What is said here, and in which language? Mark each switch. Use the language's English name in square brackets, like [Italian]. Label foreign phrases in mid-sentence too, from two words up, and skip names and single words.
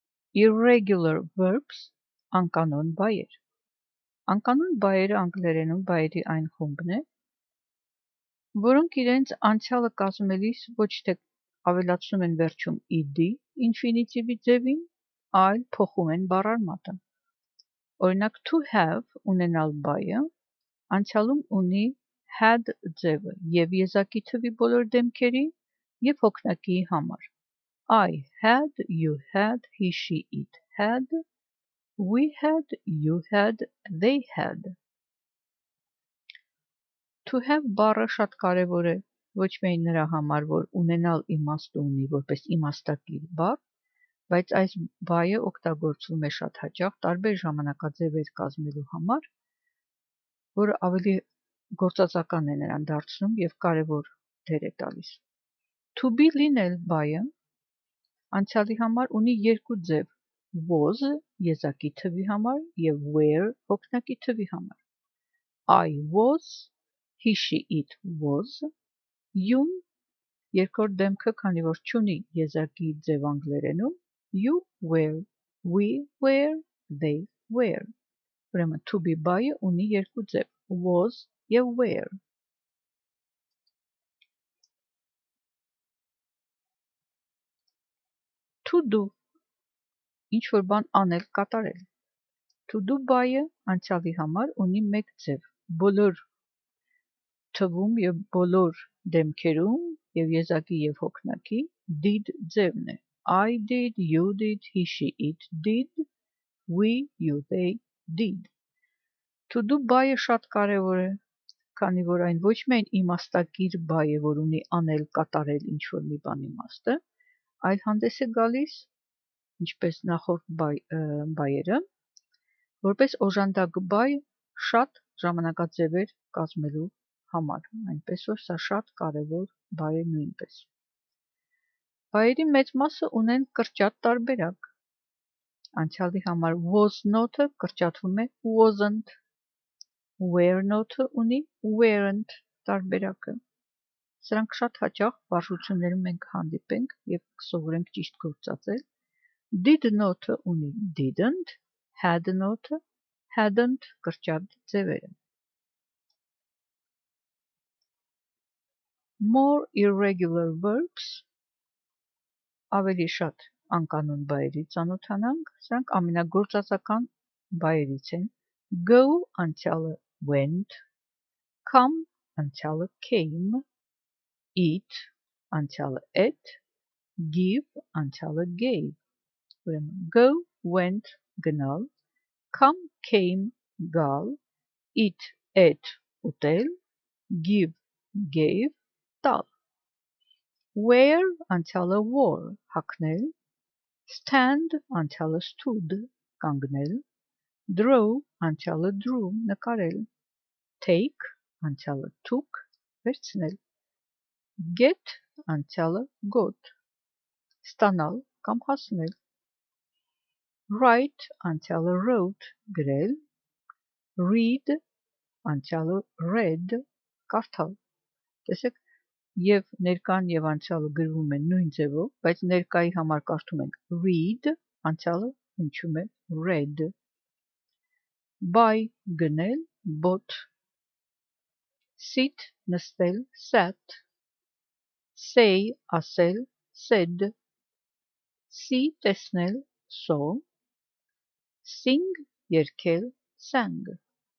[English] Irregular verbs [Armenian] անկանոն բայեր։ Անկանոն բայերը անգլերենում բայերի այն խումբն է, որոնք իրենց անցյալը կազմելիս ոչ թե ավելացնում են վերջում ed ինֆինիտիվի ձևին, այլ փոխում են բառարմատը։ Օրինակ [English] to have [Armenian] ունենալ բայը անցյալում ունի had ձևը և եզակի թվի բոլոր դեմքերի և հոգնակի համար։ [English] I had, you had, he, she, it had, we had, you had, they had։ To have [Armenian] բառը շատ կարևոր է ոչ միայն նրա համար, որ ունենալ իմաստ ունի որպես իմաստակիր բառ, բայց այս բայը օգտագործվում է շատ հաճախ տարբեր ժամանակաձևեր կազմելու համար, որը ավելի գործածական է նրան դարձնում և կարևոր դեր է տալիս։ [English] To be [Armenian] լինել բայը անցյալի համար ունի երկու ձև, was եզակի թվի համար և were հոգնակի թվի համար։ [English] I was, he, she, it was, [Armenian] you երկրորդ դեմքը, քանի որ չունի եզակի ձև անգլերենում, [English] you were, we were, they were։ Ուրեմն to be [Armenian] բայը ունի երկու ձև, was և were։ [English] To do [Armenian] ինչ-որ բան անել, կատարել։ [English] To do [Armenian] բայը անցյալի համար ունի մեկ ձև, բոլոր թվում և բոլոր դեմքերում և եզակի և հոգնակի did ձևն է։ [English] I did, you did, he, she, it did, we, you, they did։ To do [Armenian] բայը շատ կարևոր է, քանի որ այն ոչ միայն իմաստակիր բայ է, որ ունի անել, կատարել ինչ-որ մի բան իմաստը, այլ հանդես է գալիս, ինչպես նախորդ բայերը, որպես օժանդակ բայ շատ ժամանակաձևեր կազմելու համար, այնպես որ սա շատ կարևոր բայ է նույնպես։ Բայերի մեծ մասը ունեն կրճատ տարբերակ։ Անցյալի համար was նոթը կրճատվում է wasn't, were նոթը ունի weren't տարբերակը։ Սրանք շատ հաճախ բարձրություններում մենք հանդիպենք և կսովորենք ճիշտ գործածել։ Did նոթը ունի didn't, had նոթը hadn't կրճատ ձևերը։ [English] More irregular verbs [Armenian] ավելի շատ անկանոն բայերի ծանոթանանք, սրանք ամենագործածական բայերից են։ Go անցյալը [English] went, come անցյալը came, eat անցյալը ate, give անցյալը gave։ Ուրեմն go went [Armenian] գնալ, [English] come came [Armenian] գալ, [English] eat ate [Armenian] ուտել, [English] give gave [Armenian] տալ։ Wear անցյալը wore հագնել, stand անցյալը stood կանգնել, draw անցյալը drew նկարել, take անցյալը took վերցնել, get անցյալը got ստանալ կամ հասնել, write անցյալը wrote գրել, read անցյալը read կարդալ։ Տեսեք, և ներկան և անցյալը գրվում են նույն ձևով, բայց ներկայի համար կարդում ենք read, անցյալը հնչում է read։ Buy գնել, bought, [English] sit նստել, sat, say ասել, said, see տեսնել, saw, sing երգել, sang։